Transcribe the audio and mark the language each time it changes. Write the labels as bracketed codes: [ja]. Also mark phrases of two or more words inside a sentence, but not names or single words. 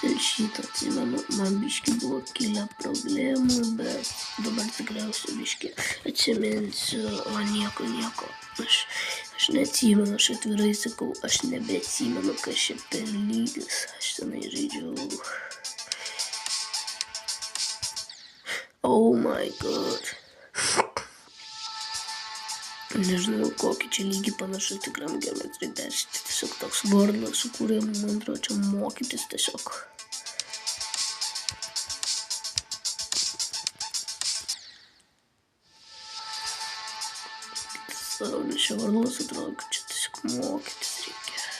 [lt] Ir šitą atsimenu, man biški buvo kilę problemų, bet dabar tikriausiai biški atsiminsiu, o nieko. Aš neatsimenu, aš atvirai sakau, aš nebeatsimenu, kas čia per lygis, aš tenai žaidžiau. [en] Oh my god. [lt] Nežinau, kokį čia lygį panašu tikram geometrijai 10. Tiesiog toks vardas sukūrė, man atrodo, čia mokytis tiesiog. Saulės čia vardas atrodo, kad čia tiesiog mokytis reikia.